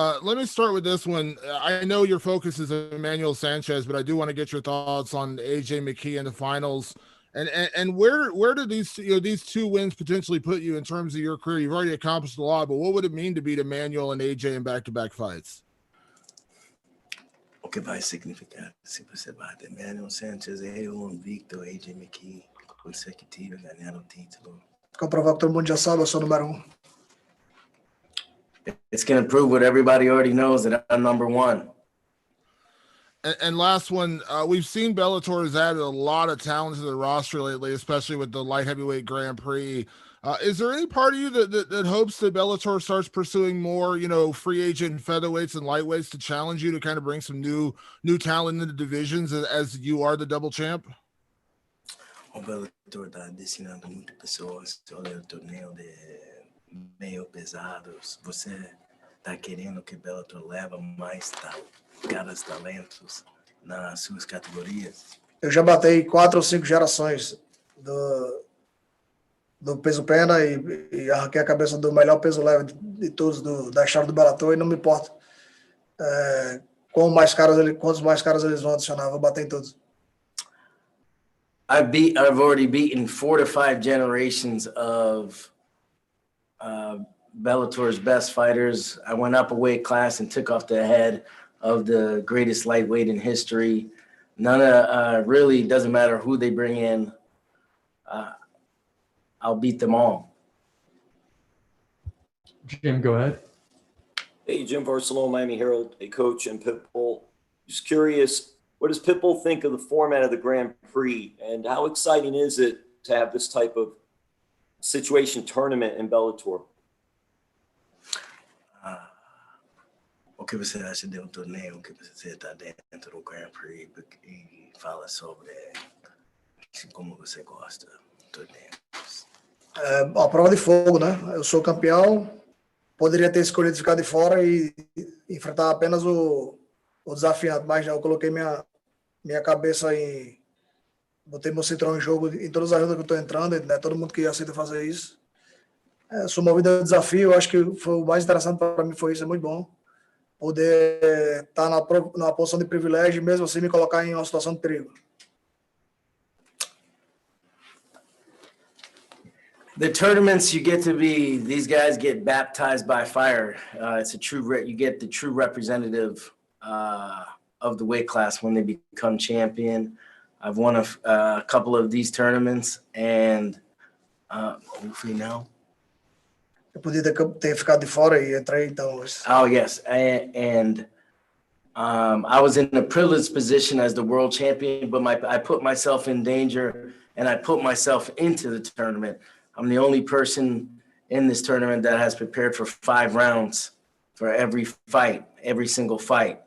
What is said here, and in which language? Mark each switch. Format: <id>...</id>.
<en>Let me start with this one. I know your focus is Emmanuel Sanchez, but I do want to get your thoughts on AJ McKee in the finals. And where do these these 2 wins potentially put you in terms of your career? You've already accomplished a lot, but what would it mean to beat Emmanuel and AJ in back-to-back fights?</en> <pt>O que vai significar se você bate Emmanuel Sanchez e invicto AJ McKee consecutivo ganhar o título? Comprovar que todo mundo já sabe, eu sou o número 1.</pt> <en>It's going to prove what everybody already knows, that I'm number 1. And last one, we've seen Bellator has added a lot of talent to the roster lately, especially with the light heavyweight Grand Prix. Is there any part of you that hopes that Bellator starts pursuing more, free agent featherweights and lightweights to challenge you to kind of bring some new talent into the divisions as you are the double champ?</en> <pt>O Bellator está destinando muitas pessoas. Olha o torneio de meio pesados. Você está querendo que Bellator leva mais caras talentos nas suas categorias? Eu já batei 4 ou 5 gerações do peso pena e arranquei a cabeça do melhor peso leve de todos da história do Bellator, e não me importa quantos mais caras eles vão adicionar, vou bater em todos.</pt> <en>I've already beaten 4 to 5 generations of Bellator's best fighters. I went up a weight class and took off the head of the greatest lightweight in history. Really doesn't matter who they bring in. I'll beat them all. Jim, go ahead. Hey, Jim Barcelona, Miami Herald, a coach and Pitbull. Just curious, what does Pitbull think of the format of the Grand Prix, and how exciting is it to have this type of situation tournament in Bellator?</en> <pt>O que você acha de torneio que você está dentro do Grand Prix e fala sobre como você gosta do torneio? A prova de fogo, né? Eu sou campeão, poderia ter escolhido ficar de fora e enfrentar apenas o desafiante, mas eu coloquei minha cabeça botei meu cinturão em jogo em todas as lutas que eu estou entrando, né? Todo mundo que aceita fazer isso. Sou movido a desafio, acho que foi o mais interessante para mim foi isso, é muito bom. Poder estar numa posição de privilégio e mesmo assim me colocar em uma situação de perigo.</pt> <en>The tournaments, you get to be, these guys get baptized by fire. It's you get the true representative of the weight class when they become champion. I've won a couple of these tournaments, and hopefully now.</en> <pt>Eu podia ter ficado de fora e entrei então.</pt> <en>Oh yes, and I was in a privileged position as the world champion, but I put myself in danger, and I put myself into the tournament. I'm the only person in this tournament that has prepared for 5 rounds for every fight, every single fight.</en>